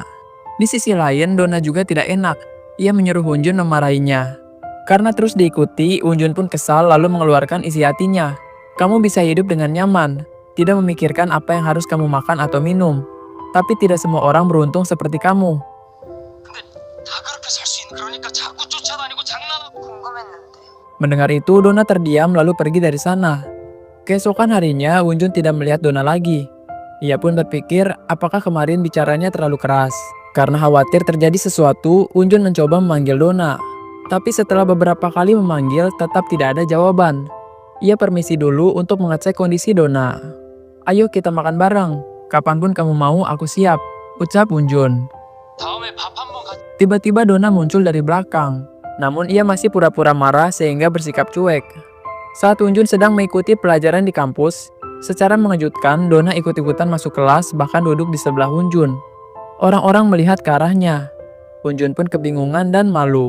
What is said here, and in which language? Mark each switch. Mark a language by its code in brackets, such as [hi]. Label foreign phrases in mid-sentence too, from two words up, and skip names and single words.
[id] Di sisi lain, Donna juga tidak enak. Ia menyuruh Unjun memarahinya. Karena terus diikuti, Unjun pun kesal lalu mengeluarkan isi hatinya. Kamu bisa hidup dengan nyaman, tidak memikirkan apa yang harus kamu makan atau minum. Tapi tidak semua orang beruntung seperti kamu. [ko] 근데 다 그렇게 살 수 있는 그러니까 자꾸 쫓아다니고 장난하고 궁금했는데 [id] Mendengar itu, Donna terdiam lalu pergi dari sana. Keesokan harinya, Unjun tidak melihat Donna lagi. Ia pun berpikir apakah kemarin bicaranya terlalu keras. Karena khawatir terjadi sesuatu, Unjun mencoba memanggil Donna. Tapi setelah beberapa kali memanggil, tetap tidak ada jawaban. Ia permisi dulu untuk mengecek kondisi Donna. Ayo kita makan bareng. Kapanpun kamu mau, aku siap, ucap Unjun. [ko] 다음에 밥 한번 같이 [id] Tiba-tiba Donna muncul dari belakang. Namun ia masih pura-pura marah sehingga bersikap cuek. Saat Unjun sedang mengikuti pelajaran di kampus, secara mengejutkan Donna ikut-ikutan masuk kelas bahkan duduk di sebelah Unjun. Orang-orang melihat ke arahnya. Unjun pun kebingungan dan malu.